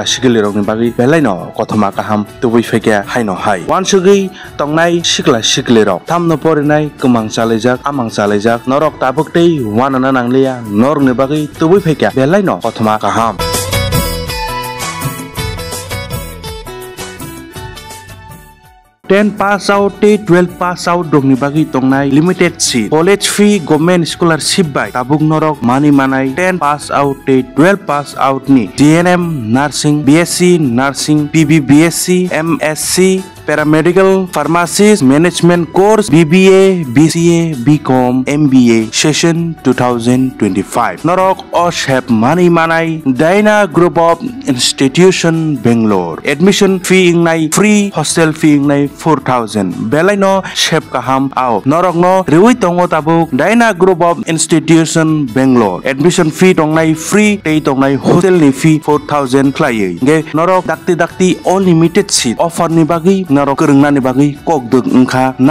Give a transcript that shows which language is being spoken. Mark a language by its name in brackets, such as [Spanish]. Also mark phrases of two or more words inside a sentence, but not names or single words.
[Kok Borok] sigili rokni bagi belaino kothoma kaham tubui fekya haino hai wan sugui tongnai sikla sigili rok tamno porinai kumang chalejak amang chalejak norok tabuktei wanana nanglia norni bagi tubui fekya belaino kothoma kaham [English] 10 pass out 12 pass out [Kok Borok] dongni bagi tongnai [English] limited seat college fee government scholarship by [Kok Borok] tabuk norok mani manai [English] 10 pass out 12 pass out ni GNM nursing BSc nursing PB BSc MSc paramedical pharmacist management course BBA BCA BCom MBA session 2025 [Kok Borok] norok oshep mani manai [English] Daina Group of Institution Bangalore admission fee [Kok Borok] ingnai [English] free hostel fee [Kok Borok] ingnai 4,000 belaino shep kaham out norok no rewi tongo tabuk Daina Group of Institution Bangalore [English] admission fee [Kok Borok] tongnai free tei tongnai hostel ni fee 4,000 khlai ge norok dakti [English] unlimited seat offer [Kok Borok] ni bagi norok kerungnani bagi kokduk engkha